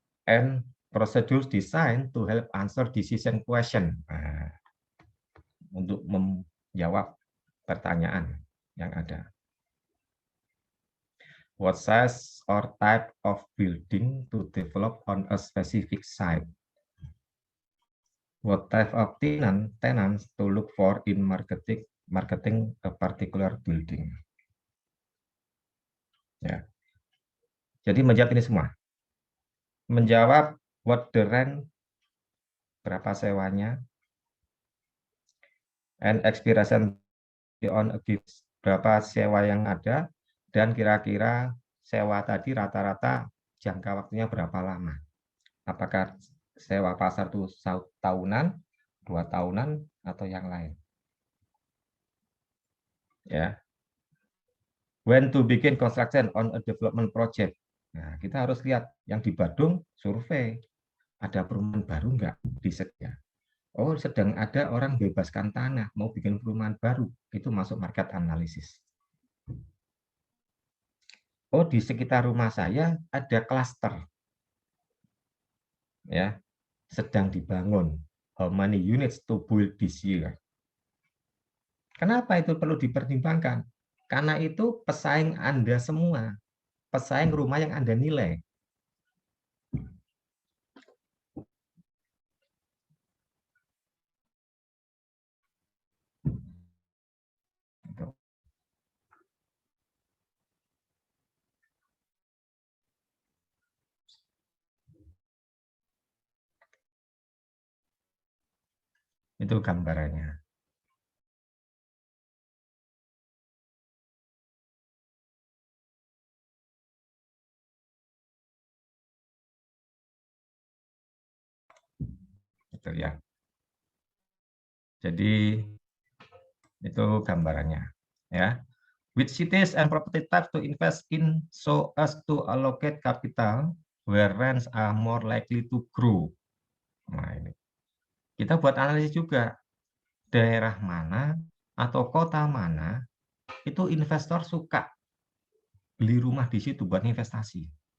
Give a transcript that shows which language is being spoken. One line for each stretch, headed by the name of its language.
English: And procedures designed to help answer decision question.
Indonesian: Nah, untuk menjawab pertanyaan yang ada.
English: What size or type of building to develop on a specific site? What type of tenants to look for in marketing a particular building?
Indonesian: Ya. Jadi menjawab ini semua. Menjawab
English: what the rent,
Indonesian: berapa sewanya,
English: and expiration on a gift,
Indonesian: berapa sewa yang ada, dan kira-kira sewa tadi rata-rata jangka waktunya berapa lama. Apakah sewa pasar itu tahunan, 2 tahunan, atau yang lain. Ya.
English: When to begin construction on a development project.
Indonesian: Nah, kita harus lihat yang di Badung survei. Ada perumahan baru enggak di sekitar. Oh, sedang ada orang bebaskan tanah, mau bikin perumahan baru. Itu masuk market analisis. Oh, di sekitar rumah saya ada klaster. Ya, sedang dibangun.
English: How many units to build this year?
Indonesian: Kenapa itu perlu dipertimbangkan? Karena itu pesaing Anda semua. Pesaing rumah yang Anda nilai. Itu gambarannya. Betul ya. Jadi itu gambarannya ya.
English: Which cities and property types to invest in so as to allocate capital where rents are more likely to grow.
Indonesian: Nah, ini. Kita buat analisis juga. Daerah mana atau kota mana itu investor suka beli rumah di situ buat investasi.